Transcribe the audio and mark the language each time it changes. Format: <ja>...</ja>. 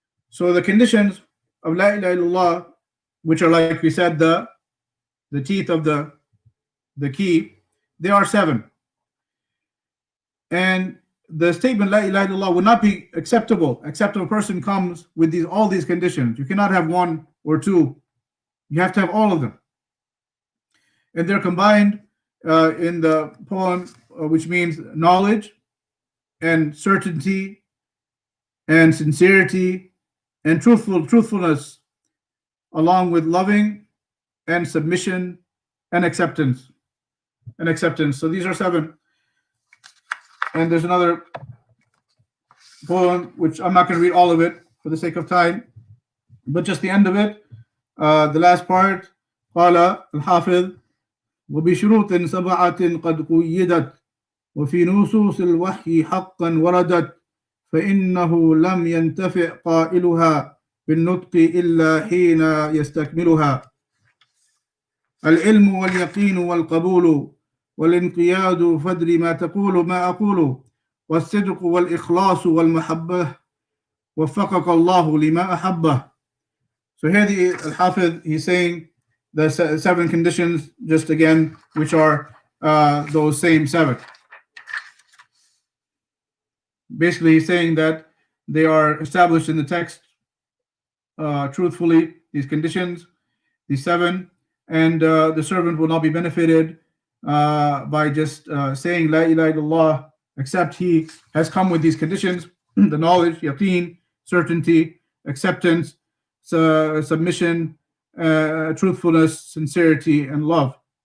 <en>So the conditions of La ilaha illallah, which are, like we said, the teeth of the key, they are 7. And the statement La ilaha illallah will not be acceptable except if a person comes with all these conditions. You cannot have one or two. You have to have all of them. And they're combined in the poem, which means knowledge and certainty and sincerity and truthfulness, along with loving and submission and acceptance. So these are 7. And there's another poem which I'm not going to read all of it for the sake of time, but just the end of it, the last part.</en> <ar>قال الحافظ وبشروط 7 قد قيدت وفي نصوص الوحي حقا وردت فإنه لم ينتفع قائلها بالنطق إلا حين يستكملها العلم واليقين والقبول والانقياد فدر ما أقول والصدق والإخلاص والمحبة وفقك الله لما أحبه.</ar> <en>So here the Al-Hafidh, he's saying the 7 conditions, just again, which are those same 7. Basically, he's saying that they are established in the text truthfully, these conditions, these 7, and the servant will not be benefited by just saying La ilaha illallah, except he has come with these conditions: the knowledge, yaqeen, certainty, acceptance, submission, truthfulness, sincerity, and love.</en>